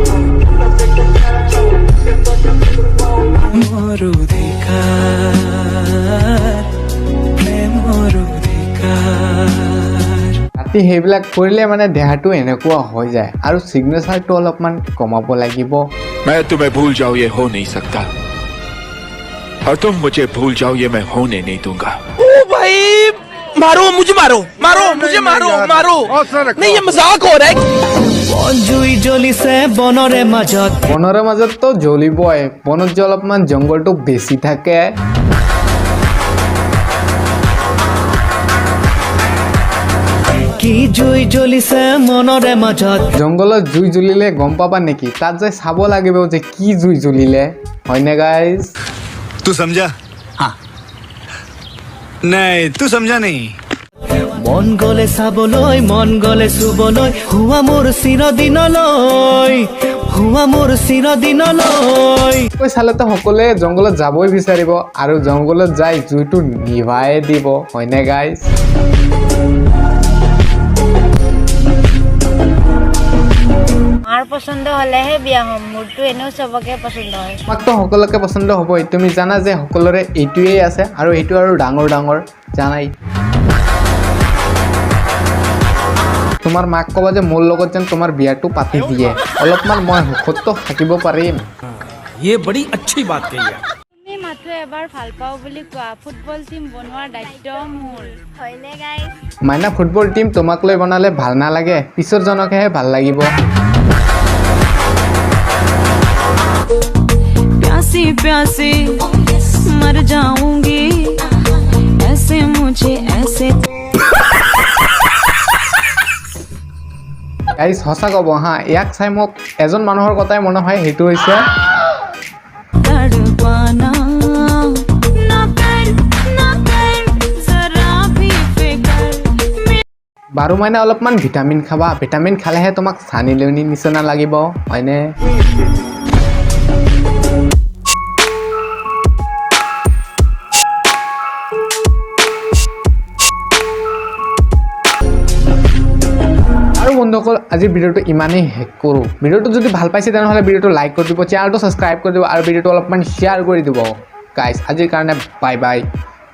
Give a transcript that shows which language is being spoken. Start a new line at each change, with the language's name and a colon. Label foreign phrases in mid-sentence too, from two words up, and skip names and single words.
Assamese: মোর অধিকার প্রেমর অধিকার ৰাতি সেইবিলাক কৰিলে মানে দেহাটো এনেকুৱা হৈ যায় আৰু সিগনেচাৰটো অলপমান কমাব লাগিব
Hindi: मैं तुम्हें भूल जाऊं ये हो नहीं सकता और तुम मुझे भूल जाओ ये मैं होने नहीं दूंगा ओ भाई मारो मुझे मारो नहीं ये मजाक हो रहा है
Assamese: জুই জ্বলিছে বনৰে মাজত বনৰে মাজততো জ্বলিবই বনত যে অলপমান জংঘলটো বেছি থাকে কি জুই জ্বলিছে মনৰে মাজত জংঘলত জুই জ্বলিলে গম পাবা নেকি তাত যে চাব লাগিব যে কি জুই জ্বলিলে হয়নে গাইজ
Hindi: तू समझा हाँ नहीं तू समझा नहीं
Assamese: মন গলে চাবলৈ মন গলে চুবলৈ হুৱা মোৰ চিৰদিনলৈ কৈ চালেতো সকলোৱে জংঘলত যাবই বিচাৰিব আৰু জংঘলত যাই জুইটো নিভাই দিব হয়নে গাইজ মাৰ পচন্দ হ'লেহে বিয়া হ'ম মোৰতো এনেও চবকে পচন্দ হয় তোমাকতো সকলোকে পচন্দ হ'বই তুমি জানা যে সকলোৰে এইটোৱেই আছে আৰু এইটো আৰু ডাঙৰ জানাই তোমাৰ মাক ক'বা যে মোৰ লগত যেন তোমাৰ বিয়াটো পাতি দিয়ে অলপমান মই সুখতো থাকিব পাৰিম
Hindi: ये बड़ी अच्छी बात कही है
Assamese: তুমি মাথো এবাৰ ভাল পাওঁ বুলি কোৱা
English: football team
Assamese: বনোৱাৰ দায়িত্ব মোৰ হয়নে গাইজ মাইনা
English: football team
Assamese: তোমাক লৈ বনালে ভাল নালাগে পিছৰ জনকহে ভাল লাগিব
Hindi: प्यासी प्यासी मर जाऊंगी ऐसे मुझे ऐसे
Assamese: গাইজ সঁচা ক'ব হা ইয়াক চাই মোক এজন মানুহৰ কথাই মনত হয় সেইটো হৈছে
Hindi: तड़पाना ना कर जरा भी फिकर
Assamese: বাৰু মাইনা অলপমান ভিটামিন খাবা ভিটামিন খালেহে তোমাক চানি লিয়নি নিচিনা লাগিব হয়নে আৰু বন্ধুসকল আজিৰ ভিডিঅ'টো ইমানেই শেষ কৰোঁ ভিডিঅ'টো যদি ভাল পাইছে তেনেহ'লে ভিডিঅ'টো লাইক কৰি দিব চেনেলটো ছাবস্ক্ৰাইব কৰি দিব আৰু ভিডিঅ'টো অলপমান শ্বেয়াৰ কৰি দিব গাইজ আজিৰ কাৰণে
English: bye bye